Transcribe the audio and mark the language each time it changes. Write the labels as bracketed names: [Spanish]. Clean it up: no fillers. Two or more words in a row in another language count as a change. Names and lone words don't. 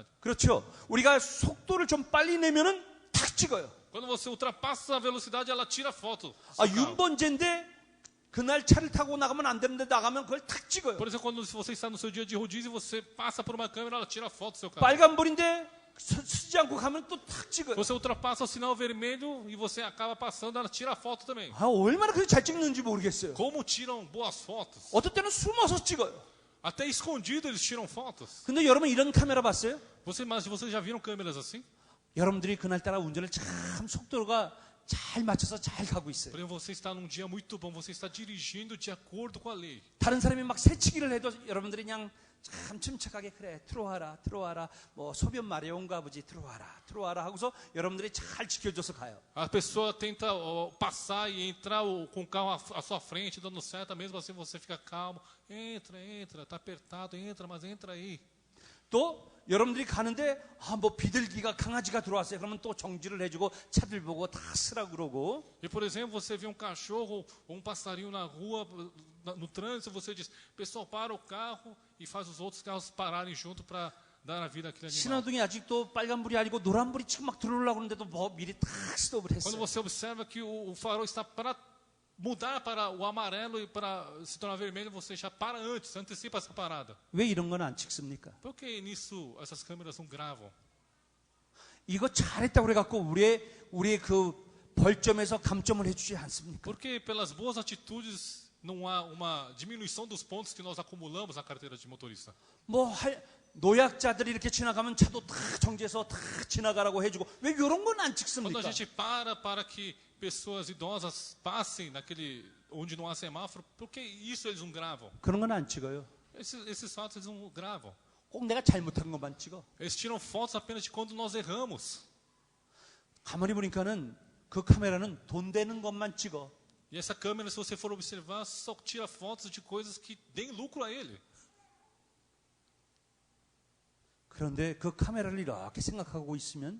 [Korean] 그렇죠. 우리가 속도를 좀 빨리 내면은 탁 찍어요. [Portuguese] Quando você ultrapassa a velocidade, ela tira foto. [Korean] 아, 윤번제인데 그날 차를 타고 나가면 안 되는데 나가면 그걸 탁 찍어요. [Portuguese] Por exemplo, quando você está no seu dia de rodízio, você passa por uma câmera, ela tira foto do seu carro. [Korean] 빨간불인데 쓰지 않고 가면 또 탁 찍어요. [Portuguese] Você ultrapassa o sinal vermelho e você acaba passando, ela tira foto também. [Korean] 아, 얼마나 그렇게 잘 찍는지 모르겠어요. [Portuguese] Como tiram boas fotos? [Korean] 어떨 때는 숨어서 찍어요. [Portuguese] Até escondido eles tiram fotos. [Korean] 근데 여러분 이런 카메라 봤어요? [Portuguese] Mas vocês já viram câmeras assim? [Korean] 여러분들이 그날따라 운전을 참 속도가 잘 맞춰서 잘 가고 있어요. [Portuguese] Por exemplo, você está num dia muito bom, você está dirigindo de acordo com a lei. [Korean] 다른 사람이 막 새치기를 해도 여러분들이 그냥 참 침착하게 그래 들어와라 뭐 소변 마려운가 보지 들어와라 하고서 여러분들이 잘 지켜줘서 가요. [Portuguese] A pessoa tenta passar e entrar com o carro à sua frente, dando seta, mesmo assim você fica calmo. Entra, tá apertado, entra, mas entra aí. [Korean] 또 여러분들이 가는데 뭐 비둘기가 강아지가 들어왔어요. 그러면 또 정지를 해주고 차들 보고 다 쓰라고 그러고. [Portuguese] E por exemplo, você vê um cachorro ou um passarinho na rua, no trânsito, você diz, pessoal, para o carro e faz os outros carros pararem junto para dar a vida àquele animal. [Korean] 신호등이 아직도 빨간불이 아니고 노란불이 지금 막 들어오려고 하는데도 뭐 미리 탁 스톱을 [Portuguese] Quando [Korean] 했어요. [Portuguese] você observa que o farol está para mudar para o amarelo e para se tornar vermelho, você já para antes, antecipa essa parada. [Korean] 왜 이런 건 안 찍습니까? [Portuguese] Por que nisso essas câmeras não gravam? [Korean] 이거 잘했다고 그래갖고 우리의 그 벌점에서 감점을 해주지 않습니까? [Portuguese] Porque pelas boas atitudes não há uma diminuição dos pontos que nós acumulamos na carteira de motorista. [Korean] 노약자들이 이렇게 지나가면 차도 다 정지해서 다 지나가라고 해주고 왜 이런 건 안 [Portuguese] Quando [Korean] 찍습니까? [Portuguese] a gente para que pessoas idosas passem naquele onde não há semáforo, por que isso eles não gravam? [Korean] 그런 건 안 찍어요. [Portuguese] Esses fatos eles não gravam. [Korean] 꼭 내가 잘못한 것만 찍어. [Portuguese] Eles tiram fotos apenas de quando nós erramos. [Korean] 가만히 보니까는 그 카메라는 돈 되는 것만 찍어. [Portuguese] E essa câmera, se você for observar, só tira fotos de coisas que deem lucro a ele. [Korean] 그런데 그 카메라를 이렇게 생각하고 있으면